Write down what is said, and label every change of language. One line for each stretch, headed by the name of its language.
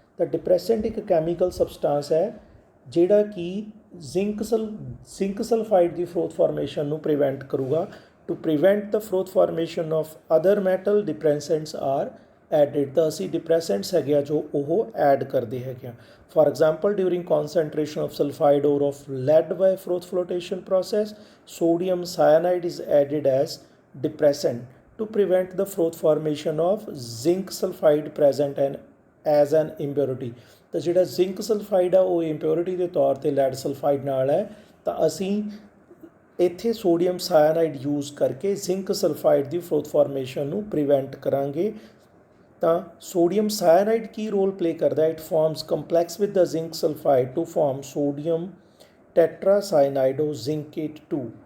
Punjabi: ਤਾਂ ਡਿਪਰੈਸੈਂਟ ਇੱਕ chemical substance ਹੈ ਜਿਹੜਾ ਕਿ ਜ਼ਿੰਕ ਸਲਫਾਈਡ ਦੀ ਫਰੋਥ ਫਾਰਮੇਸ਼ਨ ਨੂੰ ਪ੍ਰੀਵੈਂਟ ਕਰੂਗਾ।
English: To prevent the froth formation of other metal depressants are added.
Punjabi: ਤਾਂ ਅਸੀਂ ਡਿਪਰੈਸੈਂਟਸ ਹੈਗੇ ਆ ਜੋ ਉਹ ਐਡ ਕਰਦੇ ਹੈਗੇ ਆ।
English: For example, during concentration of sulfide ore of lead by froth flotation process, sodium cyanide is added as depressant to prevent the froth formation of zinc sulfide present as an impurity.
Punjabi: ਤਾਂ ਜਿਹੜਾ zinc sulphide ਆ ਉਹ ਇੰਪਿਓਰਿਟੀ ਦੇ ਤੌਰ 'ਤੇ lead sulphide ਨਾਲ ਹੈ, ਤਾਂ ਅਸੀਂ ਇੱਥੇ ਸੋਡੀਅਮ ਸਾਇਨਾਈਡ ਯੂਜ਼ ਕਰਕੇ ਜ਼ਿੰਕ ਸਲਫਾਈਡ ਦੀ ਫਰੋਥ ਫਾਰਮੇਸ਼ਨ ਨੂੰ ਪ੍ਰੀਵੈਂਟ ਕਰਾਂਗੇ। ਤਾਂ ਸੋਡੀਅਮ ਸਾਇਨਾਈਡ ਕੀ ਰੋਲ ਪਲੇ ਕਰਦਾ,
English: It forms complex with the zinc sulphide to form sodium tetracyanido zincate 2।